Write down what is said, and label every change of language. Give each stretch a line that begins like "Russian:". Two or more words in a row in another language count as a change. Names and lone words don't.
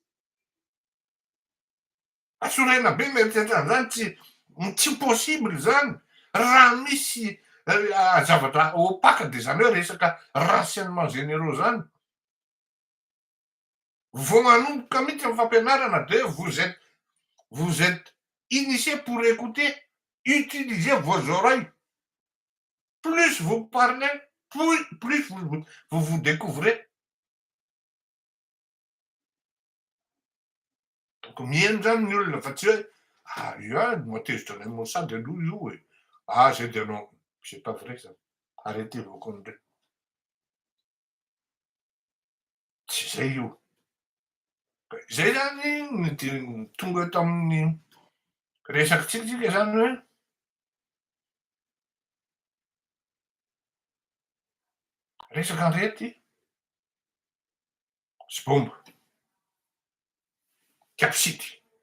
Malagasy: Mahasorena be mieritreritra an'zany tsy possible zany raha misy zavatra opaque de zany hoe resaka
French: renseignement généraux
Malagasy: zany. Vao manomboka mihitsy amin'ny fampianarana de
French: vous êtes initié pour écouter, utilisez vos oreilles. Plus vous parlez, plus vous découvrez.
Malagasy: Donc mihaino zany ny olona fa tsy hoe io matezitra anay Mossad aloha io e.
French: J'ai dit non, c'est pas vrai ça. Arrêtez vos conneries.
Malagasy: Tsy zay io. Zay zany tonga eto amin'ny resakitsika zany hoe resaka arety sy bomba kapsity.